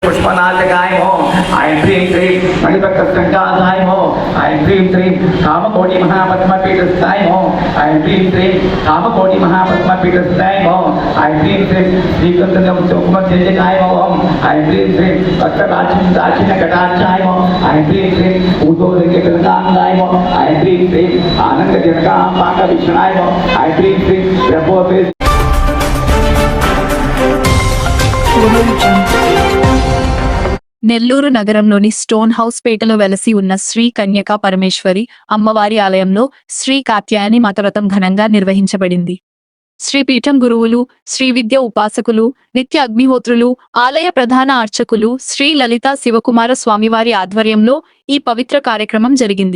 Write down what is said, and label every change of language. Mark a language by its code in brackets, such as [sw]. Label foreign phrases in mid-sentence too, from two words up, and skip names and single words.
[sa] पुष्पनाशकाय हो ऐं ह्रीं क्लीं मणिपत्रसङ्कासाय हो ऐं ह्रीं क्लीं कामकोटि महापद्मपीठस्थाय हो ऐं ह्रीं क्लीं कामकोटि महापद्मपीठस्थाय हो ऐं ह्रीं क्लीं श्रीकन्दकुमारजयजनाय हो ऐं ह्रीं क्लीं वस्त्रदाक्षिण्यकटाक्षाय हो ऐं ह्रीं क्लीं उदोदकगङ्गाय हो ऐं ह्रीं क्लीं आनन्दजनकाम्बाकवीक्षणाय हो ऐं ह्रीं क्लीं ब्रह्मोपे [te] నెల్లూరు నగరంలోని స్టోన్ హౌస్ పేటలో వెలసి ఉన్న శ్రీ కన్యకా పరమేశ్వరి అమ్మవారి ఆలయంలో శ్రీ కాత్యాయని మాతవ్రతం ఘనంగా నిర్వహించబడింది. శ్రీపీఠం గురువులు, శ్రీ విద్య ఉపాసకులు, నిత్య అగ్నిహోత్రులు, ఆలయ ప్రధాన అర్చకులు శ్రీ లలితా శివకుమార స్వామివారి ఆధ్వర్యంలో ఈ పవిత్ర కార్యక్రమం జరిగింది.